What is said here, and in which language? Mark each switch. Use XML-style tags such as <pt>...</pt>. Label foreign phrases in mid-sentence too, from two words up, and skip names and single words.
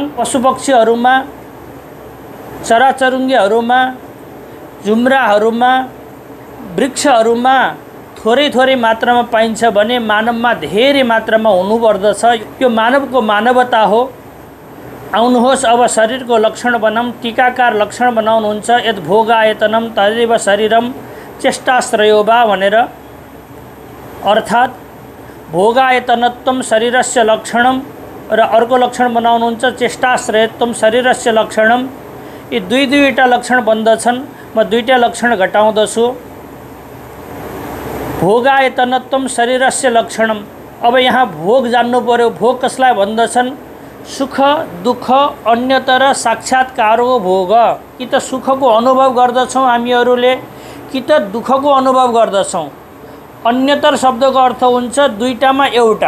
<ne>पशुपक्षीहरूमा, चराचरुङ्गीहरूमा, जुम्राहरूमा, वृक्षहरूमा थोरै मात्रामा पाइन्छ भने मानवमा धेरै मात्रामा हुनुपर्दछ। यो मानवको मानवता हो। आउनुहोस् अब शरीरको लक्षण बनाऊँ। टीकाकार लक्षण बनाउनुहुन्छ,</ne> <sa>यद भोगायतनम तदेव शरीरम चेष्टाश्रयो वा भनेर।</sa> <ne>अर्थात्</ne> <sa>भोगायतनत्वम शरीरस्य लक्षणम</sa> <ne>र अर्को लक्षण बनाउनुहुन्छ</ne> <sa>चेष्टाश्रयत्वम शरीरस्य लक्षणम।</sa> <ne>यी दुईवटा लक्षण बन्दछन्। म दुईटा लक्षण घटाउँदछु।</ne> <sa>भोगायतनत्वम शरीरस्य लक्षणम।</sa> <ne>अब यहाँ भोग जान्नु पर्यो। भोग कसलाई भन्दछन्? सुख, दुःख, अन्यतर साक्षात्कारको भोग। कि त सुखको अनुभव गर्दछौँ हामीहरूले, कि त दुःखको अनुभव गर्दछौँ। अन्यतर शब्दको अर्थ हुन्छ दुईटामा एउटा।</ne>